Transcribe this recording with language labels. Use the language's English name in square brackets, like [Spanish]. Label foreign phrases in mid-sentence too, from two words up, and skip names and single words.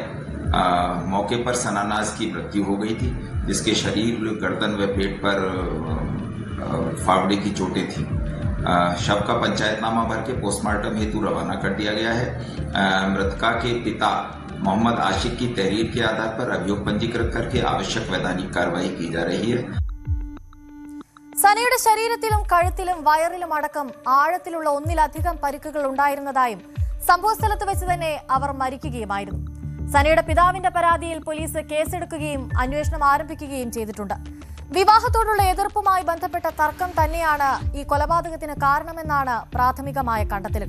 [Hindi] मौके पर सनानाज की मृत्यु हो गई थी, जिसके शरीर, गर्दन व पेट पर फावड़े की चोटें थी। शव का पंचायतनामा भर के पोस्टमार्टम हेतु रवाना कर दिया गया है। मृतका के पिता मोहम्मद आशिक की तहरीर के आधार पर अभियोग पंजीकृत करके आवश्यक वैधानिक कार्रवाई की जा रही है। [Malayalam] സനയുടെ ശരീരത്തിലും കഴുത്തിലും വയറിലും അടക്കം ആഴത്തിലുള്ള ഒന്നിലധികം പരിക്കുകൾ ഉണ്ടായിരുന്നതായും സംഭവസ്ഥലത്ത് വെച്ച് തന്നെ അവർ മരിക്കുകയുമായിരുന്നു. സനയുടെ പിതാവിന്റെ പരാതിയിൽ പോലീസ് കേസെടുക്കുകയും അന്വേഷണം ആരംഭിക്കുകയും ചെയ്തിട്ടുണ്ട്. വിവാഹത്തോടുള്ള എതിർപ്പുമായി ബന്ധപ്പെട്ട തർക്കം തന്നെയാണ് ഈ കൊലപാതകത്തിന് കാരണമെന്നാണ് പ്രാഥമികമായ കണ്ടെത്തലുകൾ.